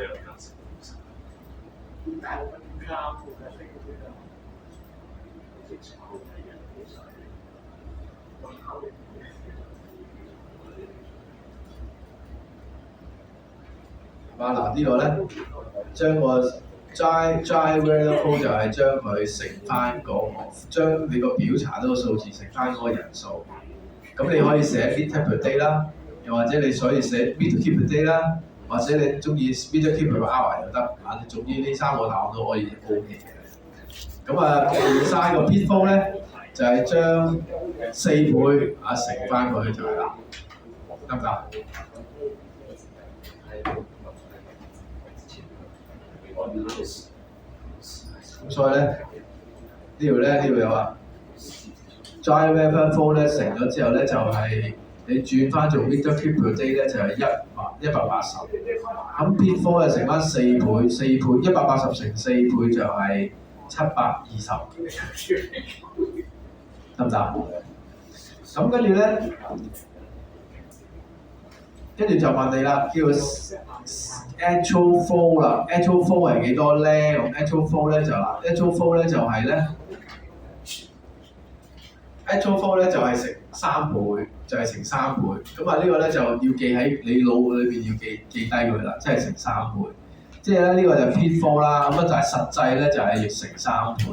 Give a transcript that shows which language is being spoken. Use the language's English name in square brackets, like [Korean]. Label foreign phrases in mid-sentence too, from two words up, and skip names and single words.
[Cantonese] 嗱呢個咧，將個 [English] dry weather flow [Cantonese] 就係將佢乘翻將你個表查到個數字乘翻嗰個人數。咁你可以寫 [English] meter per day [Cantonese] 啦，又或者你可以寫 [English] meter cube per day [Cantonese] 啦，或者你中意 [English] meter cube per hour [Cantonese] 又得。啊，總之呢3個答案都可以 OK 嘅。咁design 個 pitfall 咧，就係將4倍乘翻佢就係啦，得唔得？咁所以咧，呢度有啊 ， [English] dry weather flow [Cantonese] 咧乘咗之後咧就係、你轉翻做 [English] meter cube per day [Cantonese] 咧就係180，咁 pitfall 咧乘翻4倍180乘4倍就係720，得唔得？咁跟住咧，跟住就問你啦，叫 [English] actual flow [Cantonese] 啦 ， [English] actual flow [Cantonese] 係幾多咧？咁 [English] actual flow [Cantonese] 咧 [English] actual flow [Cantonese] 咧就係咧 [English] actual flow [Cantonese] 咧就係乘3倍，就係乘3倍。咁呢個咧就要記喺你腦裏邊要記低佢啦，即係乘3倍。即係咧呢個就 pitfall 啦，咁就係實際咧就係要乘3倍。